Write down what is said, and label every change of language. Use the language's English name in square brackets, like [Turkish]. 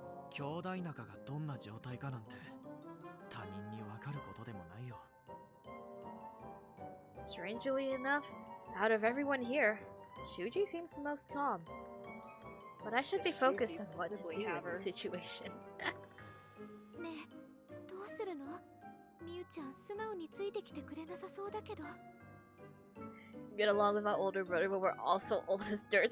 [Japanese] 兄弟仲がどんな状態かなんて他人にわかることでもないよ。 [English] Strangely enough, out of everyone here, Shuji seems the most calm. But I should be focused on what to do in this situation. [Japanese] ねえ、どうするの？みゆちゃん素直についてきてくれなさそうだけど。 [English] Get along with my older brother, but we're also old as dirt.